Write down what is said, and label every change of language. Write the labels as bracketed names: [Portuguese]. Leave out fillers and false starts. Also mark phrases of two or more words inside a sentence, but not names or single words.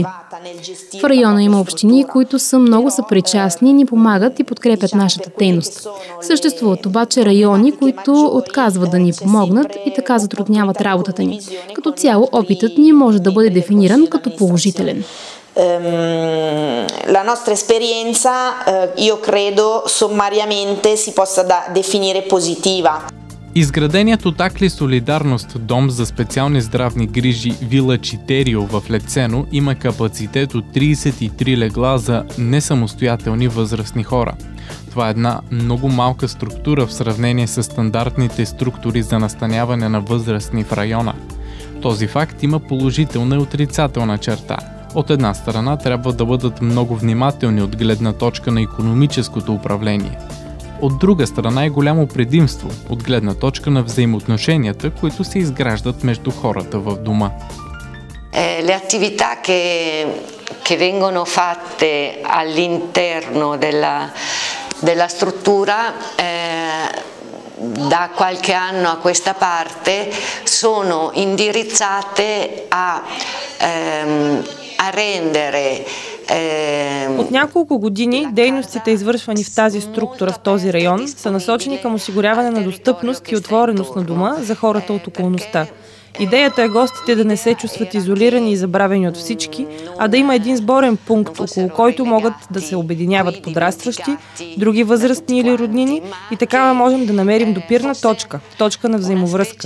[Bulgarian] В района има общини, които са много съпричастни, ни помагат и подкрепят нашата дейност. Съществуват обаче райони, които отказват да ни помогнат и така затрудняват работата ни. Като цяло опитът ни може да бъде дефиниран като положителен. [Italian] La nostra esperienza, io credo, sommariamente si possa definire positiva. [Bulgarian] Изграденият от Акли Солидарност дом за специални здравни грижи Вила Читерио в Лецено има капацитет от 33 легла за несамостоятелни възрастни хора. Това е една много малка структура в сравнение с стандартните структури за настаняване на възрастни в района. Този факт има положителна и отрицателна черта. От една страна трябва да бъдат много внимателни от гледна точка на икономическото управление. От друга страна е голямо предимство от гледна точка на взаимоотношенията, които се изграждат между хората в дома. [Italian] Le attività che vengono fatte all'interno della struttura da qualche anno a questa parte sono indirizzate a rendere. [Bulgarian] От няколко години дейностите, извършвани в тази структура в този район, са насочени към осигуряване на достъпност и отвореност на дома за хората от околността. Идеята е гостите да не се чувстват изолирани и забравени от всички, а да има един сборен пункт, около който могат да се обединяват подрастващи, други възрастни или роднини и така можем да намерим допирна точка на взаимовръзка.